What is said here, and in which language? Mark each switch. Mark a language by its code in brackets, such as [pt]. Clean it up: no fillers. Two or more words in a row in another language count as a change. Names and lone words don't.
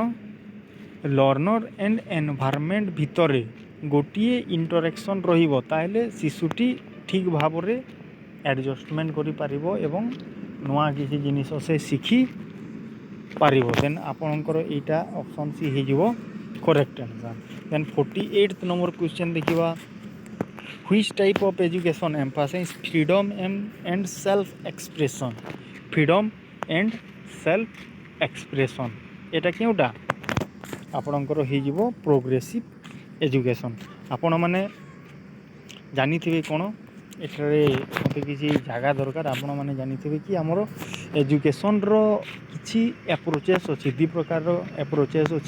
[en] learner and environment [or] ଭିତରେ ଗୋଟିଏ ଇଣ୍ଟରାକ୍ସନ୍ ରହିବ, ତାହେଲେ ଶିଶୁଟି ଠିକ୍ ଭାବରେ ଆଡ଼ଜଷ୍ଟମେଣ୍ଟ କରିପାରିବ ଏବଂ ନୂଆ କିଛି ଜିନିଷ ସେ ଶିଖି ପାରିବ। ଦେନ୍ ଆପଣଙ୍କର ଏଇଟା [en] option C [or] ହେଇଯିବ [en] correct answer. [or] ଦେନ୍ 48th ନମ୍ବର କ୍ୱେଶ୍ଚନ୍ ଦେଖିବା। [en] Which type of education emphasizes freedom and self expression? Freedom and self expression [or] ଏଟା କେଉଁଟା ଆପଣଙ୍କର ହେଇଯିବ [en] progressive education. [or] ଆପଣମାନେ ଜାଣିଥିବେ କ'ଣ ଏଠାରେ ମୋତେ କିଛି ଜାଗା ଦରକାର। ଆପଣମାନେ ଜାଣିଥିବେ କି ଆମର ଏଜୁକେସନ୍ର କିଛି ଆପ୍ରୋଚେସ୍ ଅଛି, ଦୁଇ ପ୍ରକାରର ଆପ୍ରୋଚେସ୍ ଅଛି।